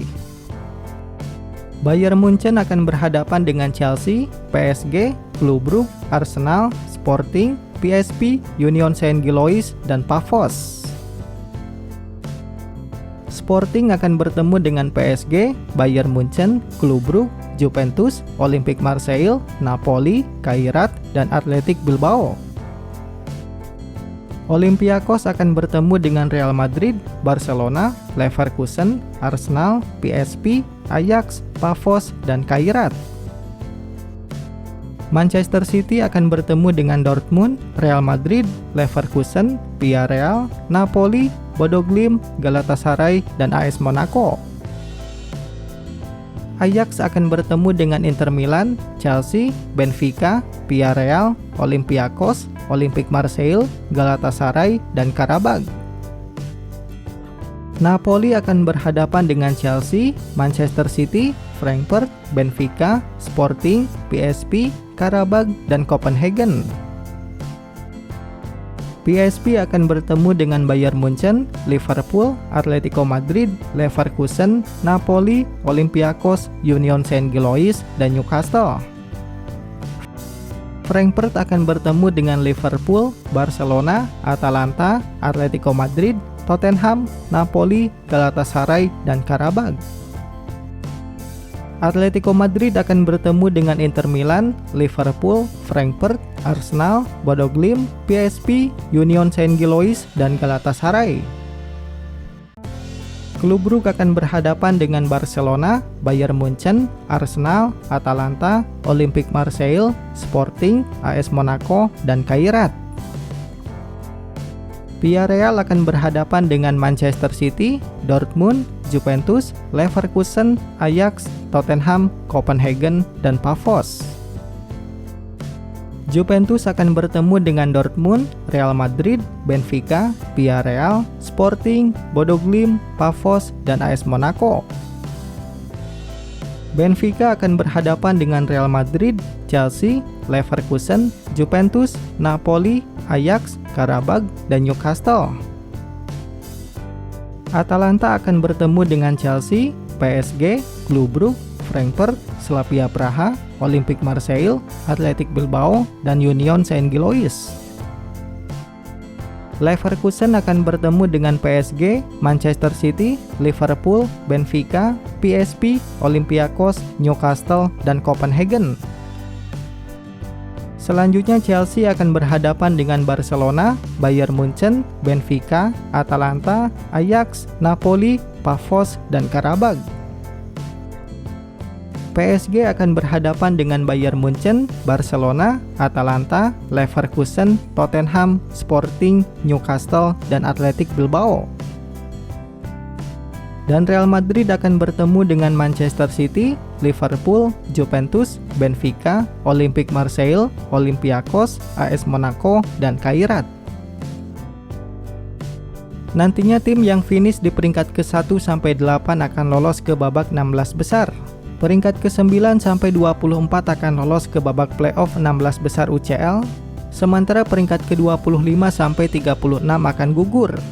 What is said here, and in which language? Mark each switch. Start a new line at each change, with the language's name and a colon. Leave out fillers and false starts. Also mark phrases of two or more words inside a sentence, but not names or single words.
Indonesian: Bayern Munchen akan berhadapan dengan Chelsea, PSG, Klub Brugge, Arsenal, Sporting, PSV, Union Saint-Gilloise, dan Pafos. Sporting akan bertemu dengan PSG, Bayern Munchen, Klub Brugge, Juventus, Olympique Marseille, Napoli, Kairat, dan Athletic Bilbao. Olympiakos akan bertemu dengan Real Madrid, Barcelona, Leverkusen, Arsenal, PSV, Ajax, Pafos, dan Kairat. Manchester City akan bertemu dengan Dortmund, Real Madrid, Leverkusen, Villarreal, Napoli, Bodo Glimt, Galatasaray, dan AS Monaco. Ajax akan bertemu dengan Inter Milan, Chelsea, Benfica, Villarreal, Olympiakos, Olympique Marseille, Galatasaray, dan Qarabag. Napoli akan berhadapan dengan Chelsea, Manchester City, Frankfurt, Benfica, Sporting, PSV, Qarabag, dan Copenhagen. PSV akan bertemu dengan Bayern Munchen, Liverpool, Atletico Madrid, Leverkusen, Napoli, Olympiakos, Union Saint-Gilloise, dan Newcastle. Frankfurt akan bertemu dengan Liverpool, Barcelona, Atalanta, Atletico Madrid, Tottenham, Napoli, Galatasaray, dan Qarabag. Atletico Madrid akan bertemu dengan Inter Milan, Liverpool, Frankfurt, Arsenal, Bodo Glimt, PSV, Union Saint-Gilloise, dan Galatasaray. Klub Brugge akan berhadapan dengan Barcelona, Bayern Munchen, Arsenal, Atalanta, Olympique Marseille, Sporting, AS Monaco, dan Kairat. Villarreal akan berhadapan dengan Manchester City, Dortmund, Juventus, Leverkusen, Ajax, Tottenham, Copenhagen, dan Pafos. Juventus akan bertemu dengan Dortmund, Real Madrid, Benfica, Villarreal, Sporting, Bodo Glimt, Pafos, dan AS Monaco. Benfica akan berhadapan dengan Real Madrid, Chelsea, Leverkusen, Juventus, Napoli, Ajax, Qarabag, dan Newcastle. Atalanta akan bertemu dengan Chelsea, PSG, Klub Brugge, Frankfurt, Slavia Praha, Olympique Marseille, Athletic Bilbao, dan Union Saint-Gilloise. Leverkusen akan bertemu dengan PSG, Manchester City, Liverpool, Benfica, PSV, Olympiakos, Newcastle, dan Copenhagen. Selanjutnya Chelsea akan berhadapan dengan Barcelona, Bayern Munchen, Benfica, Atalanta, Ajax, Napoli, Pafos, dan Qarabag. PSG akan berhadapan dengan Bayern Munchen, Barcelona, Atalanta, Leverkusen, Tottenham, Sporting, Newcastle, dan Athletic Bilbao. Dan Real Madrid akan bertemu dengan Manchester City, Liverpool, Juventus, Benfica, Olympique Marseille, Olympiakos, AS Monaco, dan Kairat. Nantinya tim yang finish di peringkat ke-1 sampai 8 akan lolos ke babak 16 besar. Peringkat ke-9 sampai 24 akan lolos ke babak playoff 16 besar UCL, sementara peringkat ke-25 sampai 36 akan gugur.